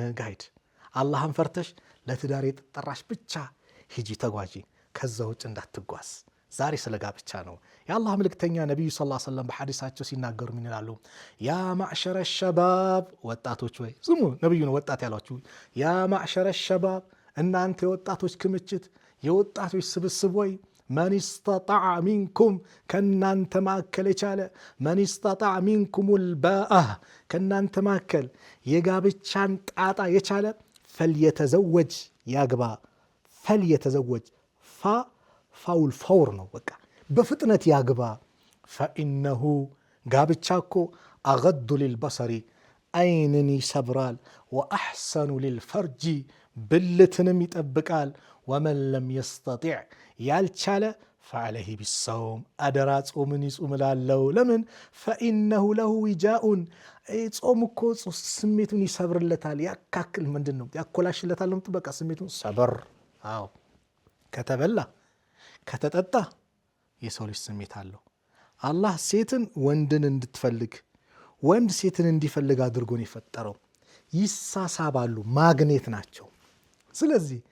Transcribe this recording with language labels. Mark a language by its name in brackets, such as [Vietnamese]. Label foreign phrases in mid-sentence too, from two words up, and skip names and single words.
[Amharic] ጋይድ አላህን ፈርተሽ ለትዳር የተጠራሽ ብቻ ሂጂ ተጓዢ ከዛ ውጭ እንዳትጓዝ ዛሬ ስለ ጋብቻ ነው የአላህ መልእክተኛ ነብዩ [Arabic] صلى الله عليه وسلم [Amharic] በሐዲሳቸው ሲናገሩ ምን ይላሉ [Arabic] يا معشر الشباب [Amharic] ወጣቶች ወይ ስሙ ነብዩ ነው ወጣት ያሏችሁ [Arabic] يا معشر الشباب [Amharic] እናንተ የወጣቶች ክምችት የወጣቶች ስብስብ ወይ ማን [Arabic] استطاع منكم [Amharic] ከናንተ ማከል የቻለ ማን [Arabic] استطاع منكم الباء [Amharic] ከናንተ ማከል የጋብቻን ጣጣ የቻለ فليتزوج ያግባ فليتزوج ፋውል ፈውር ነው በቃ በፍጥነት ያግባ فانه ጋብቻ እኮ አገዱ للبصر አይንን ይሰብራል واحسن للفرج ብልትንም ይጠብቃል [Arabic] ومن لم يستطع [Amharic] ያልቻለ [Arabic] فعليه بالصوم [Amharic] አደራ ጾምን ይጾምላለው ለምን [Arabic] فانه له وجاء [Amharic] ጾም እኮ ስሜቱን ይሰብርለታል ያካክል ምንድነው ያኮላሽለታል ነው በቃ ስሜቱን ሰበር አዎ ከተበላ ከተጠጣ የሰው ልጅ ስሜት አለው አላህ ሴትን ወንድን እንድትፈልግ ወንድ ሴትን እንዲፈልግ አድርጎ ነው የፈጠረው ይሳሳባሉ ማግኔት ናቸው ስለዚህ